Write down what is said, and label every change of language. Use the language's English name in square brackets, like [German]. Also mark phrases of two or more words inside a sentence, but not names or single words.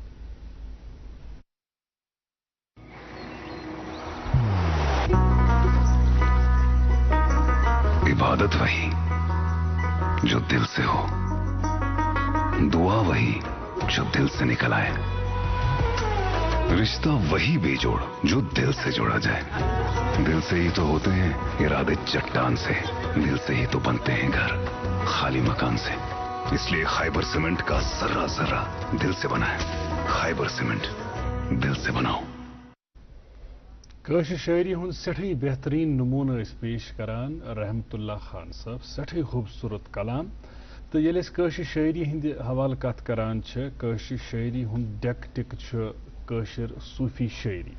[Urdu] عبادت وہی جو دل سے ہو، دعا وہی جو دل سے نکل آئے، رشتہ وہی بے جوڑ جو دل سے جوڑا جائے. دل سے ہی تو ہوتے ہیں ارادے چٹان سے، دل سے ہی تو بنتے ہیں گھر خالی مکان سے. اس لیے خیبر سیمنٹ کا ذرہ ذرہ دل سے بنا ہے. خیبر سیمنٹ، دل سے بناؤ. [Kashmiri] کٲشِر شاعری ہُنٛد سٮ۪ٹھٕے بہتریٖن نموٗنہٕ ٲسۍ پیش کران رحمت اللہ خان صٲب. سٮ۪ٹھٕے خوٗبصوٗرت کلام. تہٕ ییٚلہِ أسۍ کٲشِر شاعری ہٕنٛدِ حوالہٕ کتھ کران چھِ، کٲشِر شاعری ہُنٛد ڈٮ۪کہٕ ٹِکہٕ چھُ کٲشِر صوٗفی شاعری.